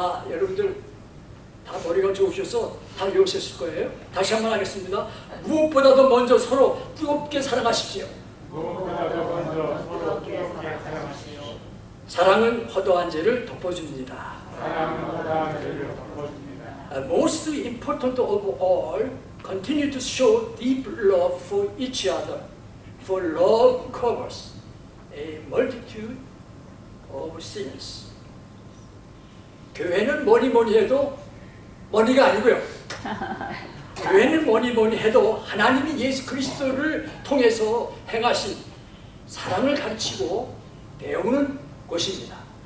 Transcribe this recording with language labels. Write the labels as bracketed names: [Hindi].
[Korean] 여러분들 다 머리가 좋으셔서 다 외우셨을 거예요. 다시 한번 하겠습니다. 무엇보다도 먼저 서로 뜨겁게 사랑하십시오. 무엇보다도 먼저 서로 뜨겁게 사랑하십시오. 사랑은 허다한 죄를 덮어줍니다. 사랑은 허다한 죄를 덮어줍니다. [English] Most important of all, continue to show deep love for each other, for love covers a multitude of sins. [Korean] 교회는 뭐니 해도 머니가 아니고요. 교회는 뭐니 해도 하나님이 예수 그리스도를 통해서 행하신 사랑을 가르치고 배우는 곳입니다.